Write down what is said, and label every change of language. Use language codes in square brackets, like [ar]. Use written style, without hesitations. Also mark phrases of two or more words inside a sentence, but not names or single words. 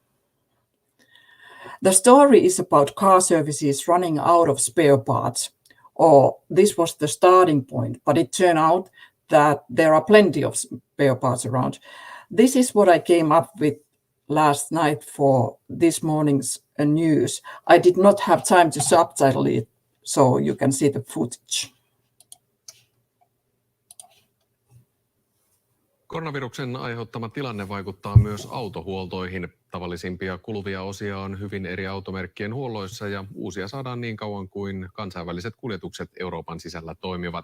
[en] The story is about car services running out of spare parts, or this was the starting point, but it turned out that there are plenty of spare parts around. This is what I came up with last night for this morning's news. I did not have time to subtitle it, so you can see the footage. [fi] Koronaviruksen aiheuttama tilanne vaikuttaa myös autohuoltoihin. Tavallisimpia kuluvia osia on hyvin eri automerkkien huolloissa ja uusia saadaan niin kauan kuin kansainväliset kuljetukset Euroopan sisällä toimivat.